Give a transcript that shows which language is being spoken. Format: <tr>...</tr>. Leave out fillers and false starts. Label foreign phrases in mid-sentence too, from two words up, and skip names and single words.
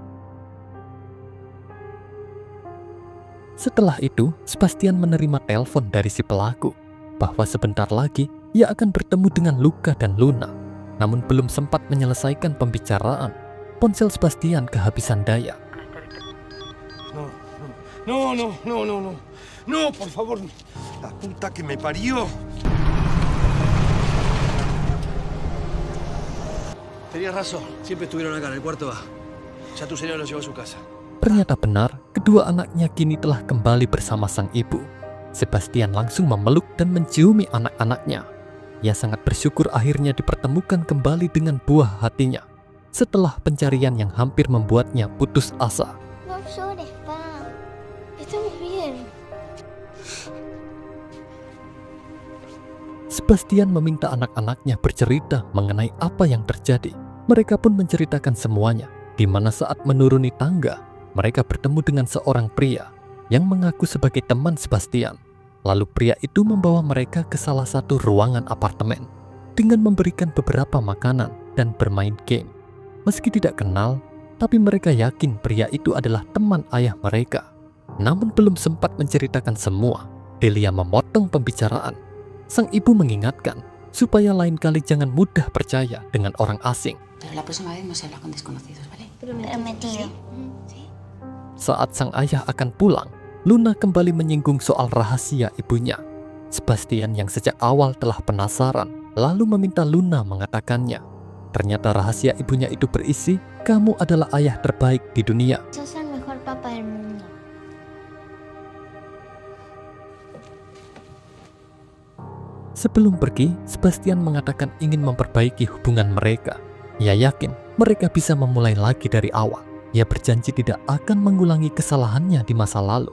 <id>Setelah itu, Sebastian menerima telepon dari si pelaku bahwa sebentar lagi ia akan bertemu dengan Luca dan Luna. Namun belum sempat menyelesaikan pembicaraan, ponsel Sebastian kehabisan daya.</id> <es>No, por favor. La puta que me parió. Tenías razón, siempre estuvieron acá en el cuarto A. Ya tu señor los llevó a su casa.</es> <id>Ternyata benar, kedua anaknya kini telah kembali bersama sang ibu. Sebastian langsung memeluk dan menciumi anak-anaknya. Ia sangat bersyukur akhirnya dipertemukan kembali dengan buah hatinya setelah pencarian yang hampir membuatnya putus asa.</id> <es>No llores, pa. Estamos bien.</es> <id>Sebastian meminta anak-anaknya bercerita mengenai apa yang terjadi. Mereka pun menceritakan semuanya, di mana saat menuruni tangga, mereka bertemu dengan seorang pria yang mengaku sebagai teman Sebastian. Lalu pria itu membawa mereka ke salah satu ruangan apartemen dengan memberikan beberapa makanan dan bermain game. Meski tidak kenal, tapi mereka yakin pria itu adalah teman ayah mereka. Namun belum sempat menceritakan semua, Delia memotong pembicaraan. Sang ibu mengingatkan supaya lain kali jangan mudah percaya dengan orang asing.</id> <es>Pero la próxima vez no se habla con desconocidos, ¿vale? Prometido. Sí.</es> <id>Saat sang ayah akan pulang, Luna kembali menyinggung soal rahasia ibunya. Sebastian yang sejak awal telah penasaran, lalu meminta Luna mengatakannya. Ternyata rahasia ibunya itu berisi, "Kamu adalah ayah terbaik di dunia."</id> <es>Sos el mejor papá del mundo.</es> <id>Sebelum pergi, Sebastian mengatakan ingin memperbaiki hubungan mereka. Ia yakin mereka bisa memulai lagi dari awal. Ia berjanji tidak akan mengulangi kesalahannya di masa lalu.</id>